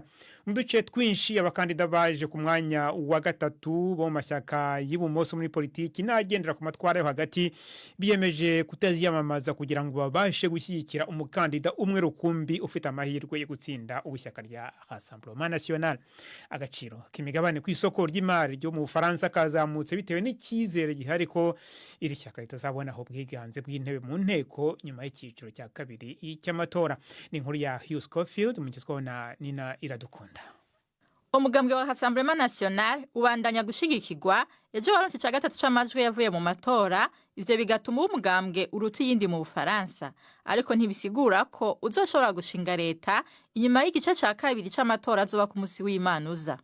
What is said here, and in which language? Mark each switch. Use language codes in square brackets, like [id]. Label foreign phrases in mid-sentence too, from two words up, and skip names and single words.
[rw] Mu duce twinshi abakandida baje ku mwanya wa gatatu bo mu mashyaka y'ibumoso muri politiki n'agendera ku matwara yo hagati biyemeje kutaziyamamaza kugira ngo babashe gushyigikira umukandida umwe rukumbi ufite amahirwe yo gutsinda ubushyaka rya Rassemblement National. Agaciro k'imigabane ku isoko ry'imari ryo mu Bufaransa kazamutse bitewe n'icyizere gihari ko iri shyaka ritazabona aho bwiganze bw'intebe mu nteko nyuma y'icyiciro cya kabiri cy'amatora. Ni inkuru ya Hugh Schofield mugezweho na Nina Iradukunda. [rn] Umugambwe wa Rassemblement National ubandanya gushigikirwa ejo waronse cya gatatu c'amajwi yavuye mu matora. Ivyo bigatuma umugambwe uruta yindi mu Bufaransa, ariko ntibisigura ko uzoshobora gushinga leta inyuma y'igice ca kabiri c'amatora azoba ku musi w'Imana uza.